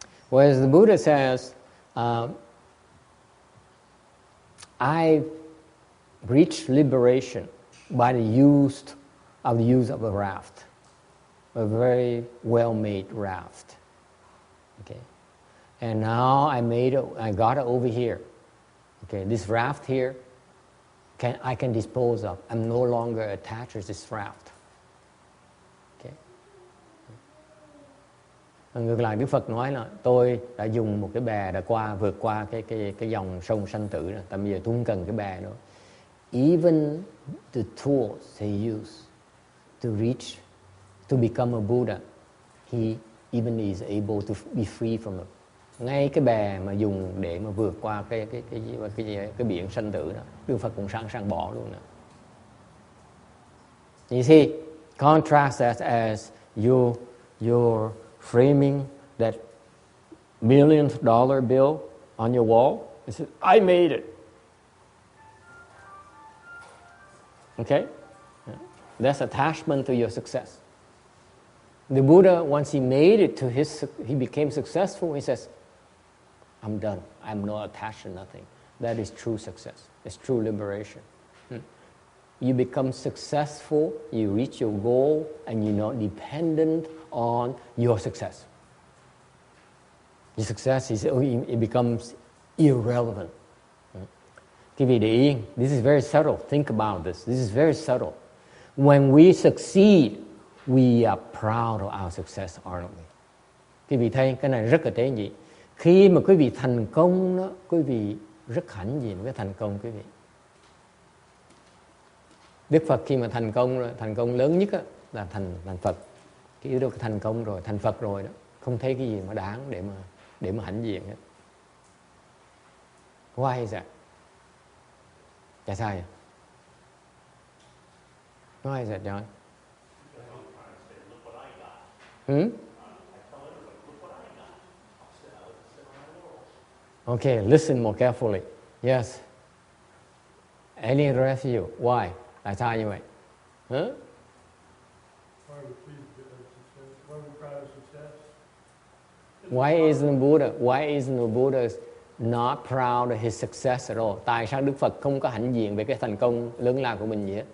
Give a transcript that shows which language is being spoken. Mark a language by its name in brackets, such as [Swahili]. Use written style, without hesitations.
[English] Whereas the Buddha says, I reached liberation by the use of a raft, a very well-made raft. Okay, and now I got it over here. Okay, this raft here, I can dispose of. I'm no longer attached to this raft. Okay. [Vietnamese] Ngược lại Đức Phật nói là tôi đã dùng một cái bè đã vượt qua cái dòng sông sanh tử rồi. Tại bây giờ tôi không cần cái bè nữa. [English] Even the tools he used to become a Buddha, he even is able to be free from it. [Vietnamese] Ngay cái bè mà dùng để mà vượt qua cái biển sanh tử đó, Đức Phật cũng sẵn sàng bỏ luôn đó. [English] You see, contrast that as you're framing that $1 million bill on your wall. It says, I made it. Okay? That's attachment to your success. The Buddha, once he made it to he became successful, he says, I'm done. I'm not attached to nothing. That is true success. It's true liberation. You become successful, you reach your goal, and you're not dependent on your success. Your success it becomes irrelevant. [Vietnamese] Quý vị để ý, [English] this is very subtle. Think about this. This is very subtle. When we succeed, we are proud of our success, aren't we? [Vietnamese] Quý vị thấy cái này rất là tế nhị. Khi mà quý vị thành công đó, quý vị rất hãnh diện với thành công quý vị. Đức Phật khi mà thành công lớn nhất đó, là thành Phật. Cái yếu tố thành công rồi, thành Phật rồi đó, không thấy cái gì mà đáng để mà hãnh diện hết. [English] Why is that? [Vietnamese] Tại sao vậy? [English] Why is that, John? Okay, listen more carefully. Yes. Any rest of you? Why? [Vietnamese] Tại sao như vậy? [English] Huh? Why are we proud of success? Why isn't the Buddha not proud of his success at all? [Vietnamese] Tại sao Đức Phật không có hãnh diện về cái thành công lớn lao của mình gì hết?